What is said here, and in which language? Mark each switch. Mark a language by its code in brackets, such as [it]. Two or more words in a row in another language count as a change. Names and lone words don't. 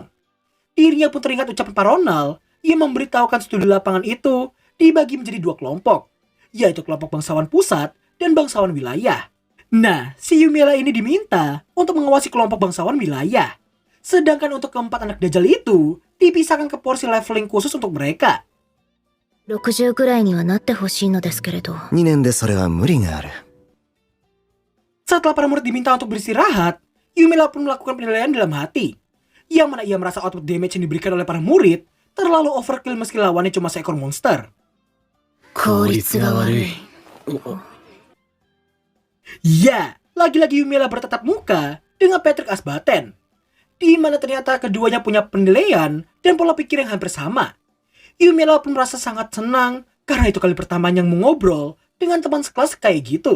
[id] Dirinya pun teringat ucapan Pak Ronald yang memberitahukan studi lapangan itu dibagi menjadi 2 kelompok, yaitu kelompok bangsawan pusat dan bangsawan wilayah. Nah, si Yumiela ini diminta untuk mengawasi kelompok bangsawan wilayah. Sedangkan untuk keempat anak Dajjal itu dipisahkan ke porsi leveling khusus untuk mereka. [ja] 60 くらいにはなってほしいのですけれど。 2年でそれは無理がある。 [id] Setelah para murid diminta untuk beristirahat, Yumiela pun melakukan penilaian dalam hati. Yang mana ia merasa [en] output damage [id] yang diberikan oleh para murid terlalu overkill meski lawannya cuma seekor monster. [ja] 効率が悪い。 [id] Ya, lagi-lagi Yumiela bertatap muka dengan Patrick Asbaten. Di mana ternyata keduanya punya penilaian dan pola pikir yang hampir sama. Yumiela pun merasa sangat senang Karena itu kali pertamanya mengobrol dengan teman sekelas kayak gitu.